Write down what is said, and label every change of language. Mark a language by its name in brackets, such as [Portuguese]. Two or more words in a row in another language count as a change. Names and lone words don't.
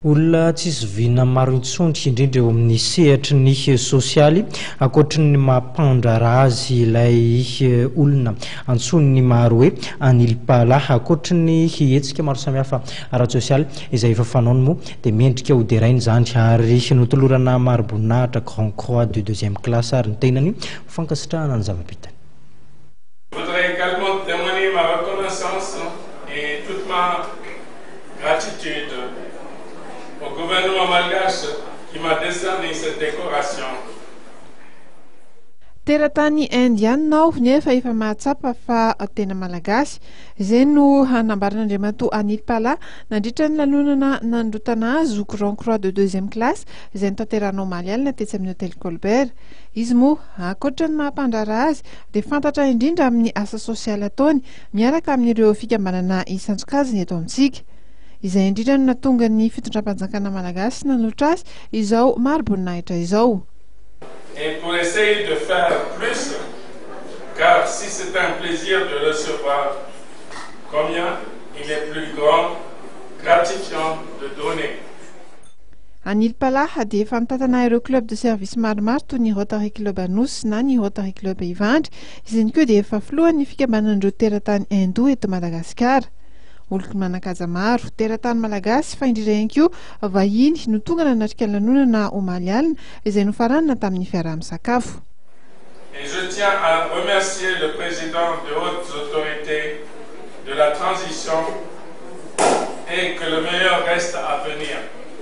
[Malagasy] olona tsisy vina maro intsondry indrindra eo amin'ny sehatry ny sosialy akoatry ny mampandrara azy ilay olona antsony ny maro hoe anilipala akoatry ny hetsika maro samihafa ara-sosialy izay efa fanaony moa dia mendrika ho derainy zany ary notolorana maro-boninahitra [French] Grand Croix de deuxième classe [Malagasy] ary ny tenany fankasitrahana ny zava-bitany. [French] Je voudrais également témoigner ma reconnaissance et toute ma gratitude au gouvernement malgache qui m'a décerné cette décoration. [Malagasy] Teratany indianao nefa efa mahatsapa fa tena malagasy izay no hanambaran'Andriamatoa Anilipala nandritra ny lanonana nandrotana azy [French] Grand Croix de deuxième classe [Malagasy] izay notanteranao omaly alina tetsy amin'ny hôtel Colbert. Izy moa akoatra ny mampandrara azy dia fantatra indrindra amin'ny asa sosialy ataony miaraka amin'ireo fikambanana isanjokaziny eto amintsika. Izay indrindra no natonga ny fitondram-panjakana malagasy nanotra azy izao maro-boninahitra izao. [French] Et pour essayer de faire plus, car si c'est un plaisir de recevoir, combien il est plus grand, gratifiant de donner. [Malagasy] Anilipala dia efa mitantana ireo [French] club de service [Malagasy] maromaro toy ny Rotary Club Anosy na ny Rotary Club Ivandry, izany koa dia efa filohan'ny fikambanan'ireo teratany Indo eto Madagasikara. Olona manakaja maro teratany malagasy fa indrindra ihany koa vahiny no tonga nanatrika lanonana omaly alina izay nofaranana tamin'ny fiaraha-misakafo. [French] Et je tiens à remercier le président de hautes autorités de la transition et que le meilleur reste à venir.